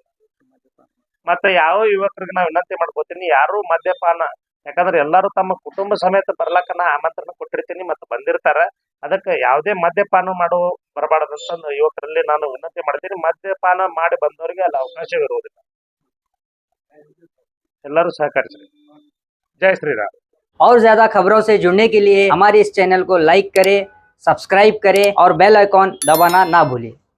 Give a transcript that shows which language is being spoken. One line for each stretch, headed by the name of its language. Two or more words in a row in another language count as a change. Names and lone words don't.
Kannada: ಮತ್ತೆ ಯಾವ ಯುವಕರಿಗೆ ನಾವು ವಿನಂತಿ ಮಾಡ್ಕೋತೀನಿ, ಯಾರು ಮದ್ಯಪಾನ, ಯಾಕಂದ್ರೆ ಎಲ್ಲಾರು ತಮ್ಮ ಕುಟುಂಬ ಸಮೇತ ಬರ್ಲಾಕ ನಾ ಆಮಂತ್ರಣ ಕೊಟ್ಟಿರ್ತೀನಿ, ಮತ್ತೆ ಬಂದಿರ್ತಾರ. ಅದಕ್ಕೆ ಯಾವುದೇ ಮದ್ಯಪಾನ ಮಾಡೋ ಬರಬಾರದಂತ ಯುವಕರಲ್ಲಿ ನಾನು ವಿನಂತಿ ಮಾಡ್ತೀನಿ. ಮದ್ಯಪಾನ ಮಾಡಿ ಬಂದವರಿಗೆ ಅಲ್ಲಿ ಅವಕಾಶವಿರುವುದಿಲ್ಲ. ಎಲ್ಲರೂ ಸಹಕರಿಸ್ರಿ.
Hindi: जय श्री राम। और ज्यादा खबरों से जुड़ने के लिए हमारे इस चैनल को लाइक करें, सब्सक्राइब करें और
English: bell icon
Hindi: दबाना ना भूलें।